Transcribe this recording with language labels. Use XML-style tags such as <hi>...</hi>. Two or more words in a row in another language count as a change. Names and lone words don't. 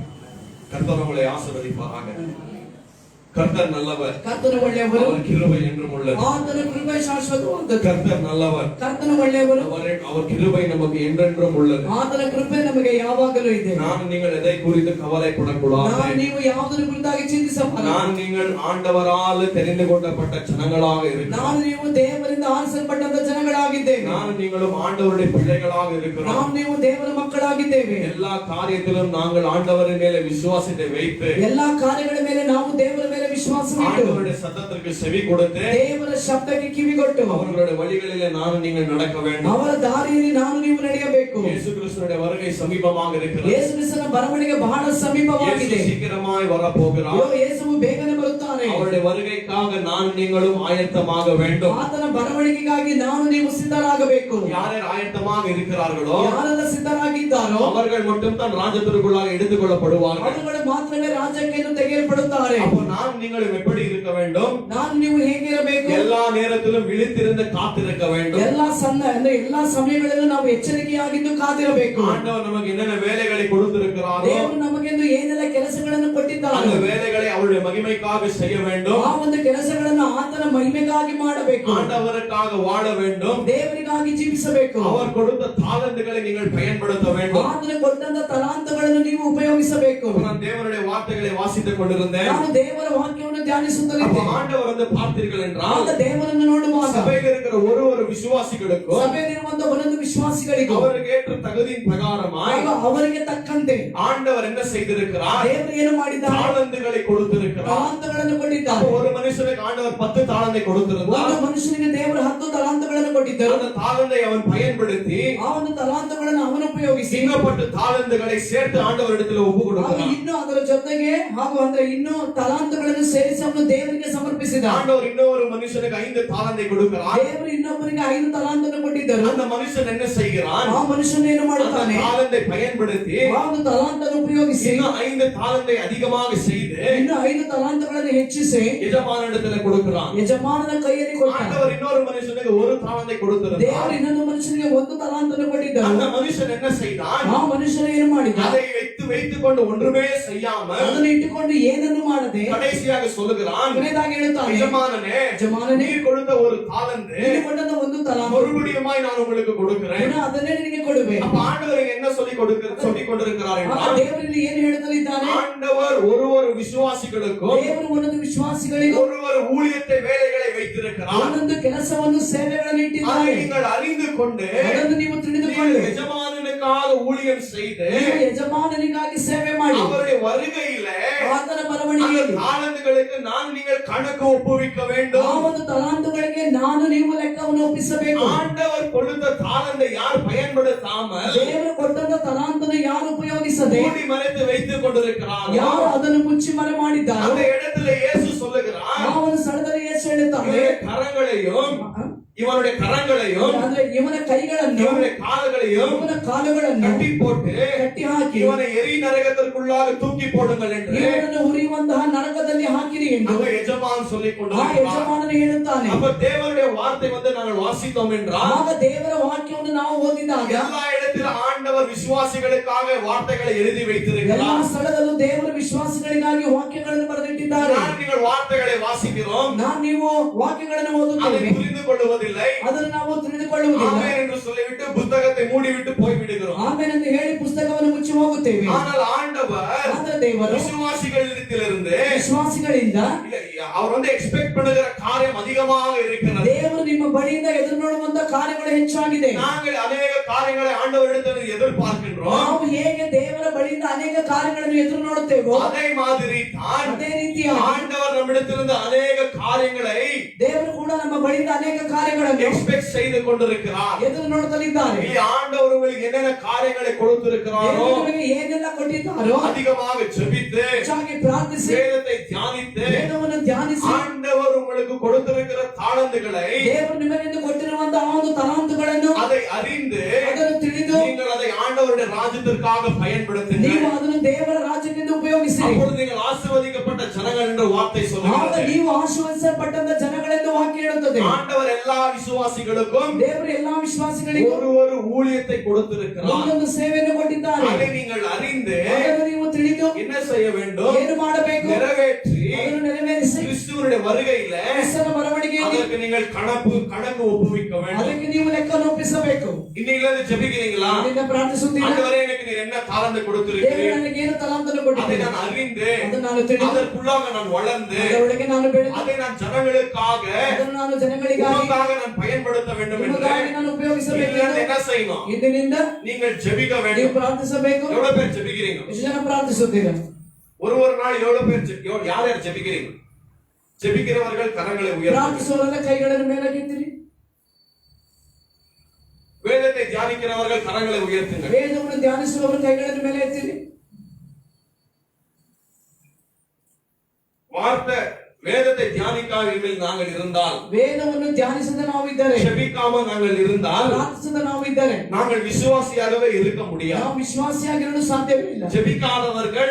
<ta>கர்த்தர் உங்களை ஆசீர்வதிப்பாராக. கர்த்தர் நல்லவர்,</ta> <kn>கர்த்தர் ಒಳ್ಳೆಯವರು,</kn> <ta>அவர் கிருபை என்றும் உள்ளது.</ta> <kn>ಆತನ ಕೃಪೆ ಶಾಶ್ವತವಾದದ್ದು.</kn> <ta>கர்த்தர் நல்லவர்,</ta> <kn>ಕರ್ತನ ಒಳ್ಳೆಯವರು,</kn> <ta>அவர் கிருபை நமக்கு என்றென்றும் உள்ளது.</ta> <kn>ಆತನ ಕೃಪೆ ನಮಗೆ ಯಾವಾಗಲೂ ಇದೆ.</kn> <ta>நான் நீங்கள் எதை குறித்து கவலைப்படக்கூடாது.</ta> <kn>ನೀವು ಯಾವುದರ ಕುರಿತಾಗಿ ಚಿಂತಿಸಬಾರದು.</kn> <ta>நான் நீங்கள் ஆண்டவரால் தெரிந்து கொள்ளப்பட்ட ஜனங்களாக இருக்கிறோம்.</ta> <kn>ನಾನು ನೀವು ದೇವರಿಂದ ಆರಿಸಲ್ಪಟ್ಟಂತ ಜನಗಳಾಗಿದ್ದೇವೆ.</kn> <ta>நான் நீங்களும் ஆண்டவருடைய பிள்ளைகளாக இருக்கிறோம்.</ta> <kn>ನಾವು ನೀವು ದೇವರ ಮಕ್ಕಳಾಗಿದ್ದೇವೆ.</kn> <ta>எல்லா காரியத்திலும் நாங்கள் ஆண்டவரின் மேலே விசுவாசத்தை வைத்து</ta> <kn>ಎಲ್ಲಾ ಕಾರ್ಯಗಳ ಮೇಲೆ ನಾವು ದೇವರ ಮೇಲೆ ವಿಶ್ವಾಸವಿಟ್ಟು</kn> <ta>ஆண்டவருடைய சத்தத்திற்கு செவி கொடுத்து</ta> <kn>ದೇವರ ಶಬ್ದಕ್ಕೆ ಕಿವಿಗೊಟ್ಟು</kn> <ta>அவர்களுடைய வழிகளிலே நான் நீங்கள் நடக்க வேண்டும்.</ta> <kn>ಅವರ ದಾರಿಯಲ್ಲಿ ನಾನು ನೀವು ನಡೆಯಬೇಕು.</kn> <ta>இயேசு கிறிஸ்துவினுடைய வருகை சமீபமாக இருக்கிறது.</ta> <kn>ಯೇಸು ಕ್ರಿಸ್ತನ ಬರವಣಿಗೆ ಬಹಳ ಸಮೀಪವಾಗಿದೆ.</kn> <ta>இயேசு சீக்கிரமாய் வரப்போகிறார்.</ta> <kn>ಯೇಸುವು ಬೇಗನೆ ಬರುತ್ತಾನೆ.</kn> <ta>அவருடைய வருகைக்காக நான் நீங்களும் ஆயத்தமாக வேண்டும்.</ta> <kn>ಆತನ ಬರವಣಿಗೆಗಾಗಿ ನಾನು ನೀವು ಸಿದ್ಧರಾಗಬೇಕು.</kn> <ta>யார் ஆயத்தமாக இருக்கிறார்களோ</ta> <kn>ಯಾರೆಲ್ಲ ಸಿದ್ಧರಾಗಿದ್ದಾರೋ</kn> <ta>அவர்கள் மட்டும் தான் ராஜ்யத்திற்குள்ளாக எடுத்துக்கொள்ளப்படுவார்கள்.</ta> <kn>ಅವರುಗಳು ಮಾತ್ರವೇ ರಾಜ್ಯಕ್ಕೆ ತೆಗೆಯಲ್ಪಡುತ್ತಾರೆ.</kn> <ta>அப்போ நாம் நீங்களும் எப்படி இருக்க வேண்டும்?</ta> <kn>ನಾನು ನೀವು ಹೇಗಿರಬೇಕು?</kn> <ta>எல்லா நேரத்திலும் விழித்திருந்து காத்திருக்க வேண்டும்.</ta> <kn>ಎಲ್ಲಾ ಸಮಯಗಳಲ್ಲೂ ನಾವು ಎಚ್ಚರಿಕೆಯಾಗಿದ್ದು ಕಾದಿರಬೇಕು.</kn> <ta>ஆண்டவர் நமக்கு என்னென்ன வேலைகளை கொடுத்திருக்கிறாரோ</ta> <kn>ದೇವರು ನಮಗೆಂದು ಏನೆಲ್ಲ ಕೆಲಸಗಳನ್ನು ಕೊಟ್ಟಿದ್ದಾನೆ</kn> <ta>அந்த வேலைகளை அவருடைய மகிமைக்காக செய்ய வேண்டும்.</ta> <kn>ಆ ಒಂದು ಕೆಲಸಗಳನ್ನು ಆತನ ಮಹಿಮೆಗಾಗಿ ಮಾಡಬೇಕು.</kn> <ta>ஆண்டவருக்காக வாழ வேண்டும்.</ta> <kn>ದೇವರಿಗಾಗಿ ಜೀವಿಸಬೇಕು.</kn> <ta>அவர் கொடுத்த தாளந்துகளை நீங்கள் பயன்படுத்த வேண்டும்.</ta> <kn>ಆತನ ಕೊಟ್ಟಂತ ತಲಾಂತಗಳನ್ನು ನೀವು ಉಪಯೋಗಿಸಬೇಕು.</kn> <ta>நான் தேவனுடைய வார்த்தைகளை வாசித்துக் கொண்டிருந்தேன்.</ta> <kn>ನಾನು ದೇವರ ವಾಕ್ಯವನ್ನು ಧ್ಯಾನಿಸುತ್ತಲಿದ್ದೆ.</kn> <ta>ஆண்டவர் வந்து பார்த்தீர்கள் என்றால்</ta> <kn>ದೇವರನ್ನು ನೋಡುವಾಗ</kn> <ta>சபையில் இருக்கிற ஒரு விசுவாசிகளுக்கும்</ta> <kn>ಸಭೆಯಲ್ಲಿರುವಂತ ಒಂದೊಂದು ವಿಶ್ವಾಸಿಗಳಿಗೂ</kn> <ta>அவருக்கு ஏற்ற தகுதியின் பிரகாரமாய்</ta> <kn>ಅವರಿಗೆ ತಕ್ಕಂತೆ</kn> <ta>ஆண்டவர் என்ன செய்திருக்கிறார்?</ta> <kn>ದೇವರು ಏನು ಮಾಡಿದ್ದಾರೆ?</kn> <ta>தாளந்துகளை கொடுத்திருக்கிறார்.</ta> <kn>ತಲಾಂತಗಳನ್ನು ಕೊಟ್ಟಿದ್ದಾರೆ.</kn> <ta>ஒரு மனுஷனுக்கு ஆண்டவர் 10 தாளந்தை கொடுத்திருந்தார்.</ta> <kn>ಒಂದು ಮನುಷ್ಯನಿಗೆ ದೇವರು 10 ತಲಾಂತಗಳನ್ನು ಕೊಟ್ಟಿದ್ದರು.</kn> <ta>அந்த தாளந்தை அவன் பயன்படுத்தி</ta> <kn>ಆ ಒಂದು ತಲಾಂತಗಳನ್ನು ಅವನು ಉಪಯೋಗಿಸಿ</kn> <ta>சிங்கப்பட்டு தாளந்துகளை சேர்த்து ஆண்டவரிடத்தில் ஒப்பு கொடுக்கிறார்.</ta> <kn>ಇನ್ನು ಅದರ ಜೊತೆಗೆ ಹಾಗೂ ಅಂದ್ರೆ ಇನ್ನು ತಲಾಂತಗಳನ್ನು ಸೇರಿಸಿ ಅವನು ದೇವರಿಗೆ ಸಮರ್ಪಿಸಿದ.</kn> <ta>ஆண்டவர் இன்னொரு மனுஷனுக்கு 5 தாளந்தை கொடுக்கிறார்.</ta> <kn>ದೇವರು ಇನ್ನೊಬ್ಬರಿಗೆ 5 ತಲಾಂತಗಳನ್ನು ಕೊಟ್ಟಿದ್ದರು.</kn> <ta>அந்த மனுஷன் என்ன செய்கிறான்?</ta> <kn>ಆ ಮನುಷ್ಯನು ಏನು ಮಾಡುತ್ತಾನೆ?</kn> <ta>தாளந்தை பயன்படுத்தி</ta> <kn>ಆ ಒಂದು ತಲಾಂತವನ್ನು ಉಪಯೋಗಿಸಿ</kn> <ta>இன்னும் 5 தாளந்தை அதிகமாக செய்து</ta> <kn>ಇನ್ನು 5 ತಲಾಂತಗಳನ್ನು ಹೆಚ್ಚಿಸಿ</kn> <ta>ಯಜಮಾನனிடத்தில் கொடுக்கிறான்.</ta> <kn>ಯಜಮಾನನ ಕೈಯಲ್ಲಿ ಕೊಟ್ಟ.</kn> <ta>ஆண்டவர் இன்னொரு மனுஷனுக்கு 1 தாளந்தை கொடுத்திருந்தார்.</ta> <kn>ದೇವರು ಇನ್ನೊಂದು ಮನುಷ್ಯನಿಗೆ 1 ತಲಾಂತವನ್ನು ಕೊಟ್ಟಿದ್ದರು.</kn> <ta>அந்த மனுஷன் என்ன செய்தான்?</ta> <kn>ಆ ಮನುಷ್ಯನು ಏನು ಮಾಡಿದ?</kn> <ta>அதை வைத்துக்கொண்டு ஒன்றுமே செய்யாமல்</ta> <kn>ಅದನ್ನು ಇಟ್ಟುಕೊಂಡು ಏನನ್ನು ಮಾಡದೆ</kn> <ta>கடைசியாக சொல்லுகிறான்,</ta> <kn>ಕೊನೆಯದಾಗಿ ಹೇಳುತ್ತಾನೆ,</kn> <ta>ಯಜಮಾನನೇ,</ta> <kn>ನೀನು</kn> <ta>கொடுத்த ஒரு தாளந்து</ta> <kn>ಕೊಟ್ಟಂತ ಒಂದು ತಲಾಂತು</kn> <ta>மறுபடியுமாய் நான் உங்களுக்கு கொடுக்கிறேன்.</ta> <kn>ಅದನ್ನೇ ನಿನಗೆ ಕೊಡುವೆ.</kn> <ta>அப்ப ஆண்டவர் என்ன சொல்லிக் கொண்டிருக்கிறார் என்றால்,</ta> <kn>ದೇವರಲ್ಲಿ ಏನು ಹೇಳುತ್ತಲಿದ್ದಾನೆ?</kn> <ta>ஆண்டவர் ஒரு விசுவாசிகளுக்கும்</ta> <kn>ದೇವರು ಒಂದೊಂದು ವಿಶ್ವಾಸಿಗಳಿಗೂ</kn> <ta>ஒரு ஊழியத்தை வேலைகளை வைத்திருக்கிறார்.</ta> <kn>ಒಂದೊಂದು ಕೆಲಸವನ್ನು ಸೇವೆಗಳನ್ನು</kn> <ta>அதை</ta> <kn>ಇಟ್ಟಿದ್ದಾನೆ.</kn> <ta>நீங்கள் அறிந்து கொண்டு</ta> <kn>ಅದನ್ನು ನೀವು ತಿಳಿದುಕೊಂಡು</kn> <ta>ಯಜಮಾನனுக்காக ஊழியம் செய்து</ta> <kn>ಯಜಮಾನನಿಗಾಗಿ ಸೇವೆ ಮಾಡಿ</kn> <ta>அவருடைய வருகையிலே</ta> <kn>ಆತನ ಬರವಣಿಗೆಯಲ್ಲಿ</kn> <ta>தாளந்துகளுக்கு நான் நீங்கள் கணக்கு ஒப்புவிக்க வேண்டும்.</ta> <kn>ಆ ಒಂದು ತಲಾಂತುಗಳಿಗೆ ನಾನು ನೀವು ಲೆಕ್ಕವನ್ನು ಒಪ್ಪಿಸಬೇಕು.</kn> <ta>ஆண்டவர் கொடுத்த தாளந்தை யார் பயன்படுத்தாமல்</ta> <kn>ದೇವರು ಕೊಟ್ಟಂತ ತಲಾಂತನ್ನು ಯಾರು ಉಪಯೋಗಿಸದೆ</kn> <ta>மூடி மறைத்து வைத்துக் கொண்டிருக்கிறார்.</ta> <kn>ಯಾರು ಅದನ್ನು ಮುಚ್ಚಿ ಮರೆ ಮಾಡಿದ್ದಾರೆ</kn> <ta>அந்த இடத்துல இயேசு சொல்லுகிறார்,</ta> <kn>ಆ ಒಂದು ಸ್ಥಳದಲ್ಲಿ ಯೇಸು ಹೇಳುತ್ತಾನೆ,</kn> <ta>இவனுடைய கரங்களையும்</ta> <kn>ಅಂದ್ರೆ ಇವನ ಕೈಗಳನ್ನು</kn> <ta>இவனுடைய கால்களையும்</ta> <kn>ಇವನ ಕಾಲುಗಳನ್ನು</kn> <ta>கட்டி போட்டு</ta> <kn>ಕಟ್ಟಿ ಹಾಕಿ</kn> <ta>இவனை எரி நரகத்திற்குள்ளாக தூக்கி போடுங்கள் என்று</ta> <kn>ಇವನನ್ನು ಉರಿಯುವಂತಹ ನರಕದಲ್ಲಿ ಹಾಕಿರಿ ಎಂದು</kn> <ta>அந்த எஜமான் சொல்லிக்</ta> <kn>ಆ</kn> <ta>கொண்டிருக்கிறார்.</ta> <kn>ಯಜಮಾನನು ಹೇಳುತ್ತಾನೆ.</kn> <ta>அப்ப தேவனுடைய வார்த்தை வந்து நாங்கள் வாசித்தோம் என்றால்,</ta> <kn>ಆಗ ದೇವರ ವಾಕ್ಯವನ್ನು ನಾವು ಓದಿದಾಗ</kn> <ta>எல்லா இடத்திலும் ஆண்டவர் விசுவாசிகளுக்காக வார்த்தைகளை எழுதி</ta> <kn>ಎಲ್ಲಾ</kn> <ta>வைத்திருக்கிறார்.</ta> <kn>ಸ್ಥಳದಲ್ಲೂ ದೇವರ ವಿಶ್ವಾಸಿಗಳಿಗಾಗಿ ವಾಕ್ಯಗಳನ್ನು ಬರೆದಿಟ್ಟಿದ್ದಾರೆ.</kn> <ta>நீங்கள் வார்த்தைகளை வாசிக்கிறோம்,</ta> <kn>ನೀವು ವಾಕ್ಯಗಳನ್ನು</kn> <ta>அதை</ta> <kn>ಓದುತ್ತೇವೆ,</kn> <ta>புரிந்து கொள்வதில்லை.</ta> <kn>ಅದನ್ನು ನಾವು ತಿಳಿದುಕೊಳ್ಳುವುದಿಲ್ಲ.</kn> <ta>ஆமென் என்று சொல்லிவிட்டு புத்தகத்தை மூடிவிட்டு போய்விடுகிறோம்.</ta> <kn>ಆಮೇಲೆ ಅಂತ ಹೇಳಿ ಪುಸ್ತಕವನ್ನು ಮುಚ್ಚಿ ಹೋಗುತ್ತೇವೆ.</kn> <ta>ஆனால் ஆண்டவர்</ta> <kn>ಆದರೆ ದೇವರು</kn> <ta>விசுவாசிகளிடத்திலிருந்து</ta> <kn>ವಿಶ್ವಾಸಿಗಳಿಂದ</kn> <ta>அவர் வந்து எக்ஸ்பெக்ட் பண்ணுகிற காரியம் அதிகமாக இருக்கிறது.</ta> <kn>ದೇವರು ನಿಮ್ಮ ಬಳಿಯಿಂದ ಎದುರು ನೋಡುವಂತ ಕಾರ್ಯಗಳು ಹೆಚ್ಚಾಗಿದೆ.</kn> <ta>நாங்கள் ಅನೇಕ காரியங்களை ஆண்டவரிடத்தில் எதிர்பார்க்கின்றோம்.</ta> <kn>ನಾವು ಹೇಗೆ ದೇವರ ಬಳಿಯಿಂದ ಅನೇಕ ಕಾರ್ಯಗಳನ್ನು ಎದುರು ನೋಡುತ್ತೇವೋ</kn> <ta>அதே மாதிரி தான்</ta> <kn>ಅದೇ ರೀತಿಯಾಗಿ</kn> <ta>ஆண்டவர் நம்மிடத்திலிருந்து அநேக காரியங்களை</ta> <kn>ದೇವರು ಕೂಡ ನಮ್ಮ ಬಳಿಯಿಂದ ಅನೇಕ ಕಾರ್ಯಗಳನ್ನು</kn> <ta>எக்ஸ்பெக்ட் செய்து கொண்டிருக்கிறார்.</ta> <kn>ಎದುರು ನೋಡುತ್ತಲಿದ್ದಾರೆ.</kn> <ta>ಈ ஆண்டவர் உங்களுக்கு என்னென்ன காரியங்களை கொடுத்திருக்கிறாரோ</ta> <kn>ಏನೆಲ್ಲ ಕೊಟ್ಟಿದ್ದಾರೋ</kn> <ta>அதிகமாக ஜெபித்து</ta> <kn>ಹೆಚ್ಚಾಗಿ ಪ್ರಾರ್ಥಿಸಿ</kn> <ta>வேதத்தை தியானித்து</ta> <kn>ವೇದವನ್ನು ಧ್ಯಾನಿಸಿ</kn> <ta>ஆண்டவர் உங்களுக்கு கொடுத்திருக்கிற தாளந்துகளை</ta> <kn>ದೇವರು ನಿಮಗೆ ಕೊಟ್ಟಿರುವಂತಹ ಒಂದು ತಲಾಂತುಗಳನ್ನು</kn> <ta>அதை அறிந்து ஆண்டவருடைய ராஜ்யத்திற்காக பயன்படுத்துங்கள்.</ta> <kn>ನೀವು ಅದನ್ನು ದೇವರ ರಾಜ್ಯಕ್ಕೆಂದು ಉಪಯೋಗಿಸಿರಿ.</kn> <ta>அப்பொழுது நீங்கள் ஆசீர்வதிக்கப்பட்ட ஜனங்கள் என்ற வார்த்தை</ta> <kn>ಆಗ</kn> <ta>சொல்லுகிறது.</ta> <kn>ನೀವು ಆಶೀರ್ವದಿಸಲ್ಪಟ್ಟಂತ ಜನಗಳೆಂದು ವಾಕ್ಯ ಹೇಳುತ್ತದೆ.</kn> <ta>ஆண்டவர் எல்லா விசுவாசிகளுக்கும்</ta> <kn>ದೇವರು ಎಲ್ಲಾ ವಿಶ್ವಾಸಿಗಳಿಗೂ</kn> <ta>ஒரு ஊழியத்தை கொடுத்திருக்கிறார்.</ta> <kn>ಒಂದೊಂದು ಸೇವೆಯನ್ನು ಕೊಟ್ಟಿದ್ದಾರೆ.</kn> <ta>அதை நீங்கள் அறிந்து</ta> <kn>ಅದನ್ನು ನೀವು ತಿಳಿದು</kn> <ta>என்ன செய்ய வேண்டும்?</ta> <kn>ಏನು ಮಾಡಬೇಕು?</kn> <ta>நிறைவேற்றி</ta> <kn>ಅದನ್ನು ನೆರವೇರಿಸಿ</kn> <ta>கிறிஸ்துவனுடைய வருகையில</ta> <kn>ಕ್ರಿಸ್ತನ ಬರವಣಿಗೆಯಲ್ಲಿ</kn> <ta>அதற்கு நீங்கள் கணக்கு ஒப்புவிக்க வேண்டும்.</ta> <kn>ಅದಕ್ಕೆ ನೀವು ಲೆಕ್ಕವನ್ನು ಒಪ್ಪಿಸಬೇಕು.</kn> <ta>இன்னைக்கு ஜெபிக்கிறீங்களா?</ta> <kn>ಇದನ್ನ ಪ್ರಾರ್ಥಿಸುತ್ತೀರಾ?</kn> <ta>ஆண்டவரே எனக்கு நீர் என்ன தாளந்து</ta> <kn>ದೇವರು</kn> <ta>கொடுத்திருக்கிறீர்,</ta> <kn>ನನಗೆ ಏನು ತಲಾಂತನ್ನು</kn> <ta>அதை</ta> <kn>ಕೊಟ್ಟಿದ್ದೀರಿ</kn> <ta>நான் அறிந்து</ta> <kn>ಅದನ್ನು ನಾನು ತಿಳಿದು</kn> <ta>அதற்குள்ளாக நான் வளர்ந்து</ta> <kn>ಅದರೊಳಗೆ ನಾನು ಬೆಳೆದು</kn> <ta>அதை நான் ஜனங்களுக்காக</ta> <kn>ಅದನ್ನು ನಾನು ಜನಗಳಿಗಾಗಿ</kn> <ta>உமக்காக நான் பயன்படுத்த வேண்டும் என்று</ta> <kn>ನಿಮಗಾಗಿ ನಾನು ಉಪಯೋಗಿಸಬೇಕು.</kn> <ta>நீங்கள் என்ன செய்யணும்?</ta> <kn>ಇಂದಿನಿಂದ</kn> <ta>நீங்கள் ஜெபிக்க</ta> <kn>ನೀವು</kn> <ta>வேண்டும்.</ta> <kn>ಪ್ರಾರ್ಥಿಸಬೇಕು.</kn> <ta>எவ்வளவு பேர் ஜெபிக்கிறீங்க?</ta> <kn>ಎಷ್ಟು ಜನ ಪ್ರಾರ್ಥಿಸುತ್ತೀರಾ?</kn> <ta>ஒரு நாள் எவ்வளவு பேர் யார் யார் ஜெபிக்கிறீங்க? ஜெபிக்கிறவர்கள் கரங்களை உயர்த்துங்கள்.</ta> <kn>ಪ್ರಾರ್ಥಿಸುವವರೆಲ್ಲ ಕೈಗಳನ್ನು ಮೇಲಕ್ಕೆತ್ತಿರಿ.</kn> <ta>வேதத்தை தியானிக்கிறவர்கள் கரங்களை உயர்த்துங்கள்.</ta> <kn>ವೇದವನ್ನು ಧ್ಯಾನಿಸುವವರು ಕೈಗಳನ್ನು ಮೇಲೆ ಎತ್ತಿರಿ.</kn> <ta>வார்த்தை வேதத்தை தியானிக்காமல் நாங்கள் இருந்தால்,</ta> <kn>ವೇದವನ್ನು ಧ್ಯಾನಿಸದ ನಾವು ಇದ್ದರೆ,</kn> <ta>ஜெபிக்காம நாங்கள் இருந்தால்,</ta> <kn>ಪ್ರಾರ್ಥಿಸದ ನಾವು ಇದ್ದರೆ</kn> <ta>நாங்கள் விசுவாசியாகவே இருக்க முடியாது.</ta> <kn>ನಾವು ವಿಶ್ವಾಸಿಯಾಗಿರಲು ಸಾಧ್ಯವೇ ಇಲ್ಲ.</kn> <ta>ஜெபிக்காதவர்கள்,</ta>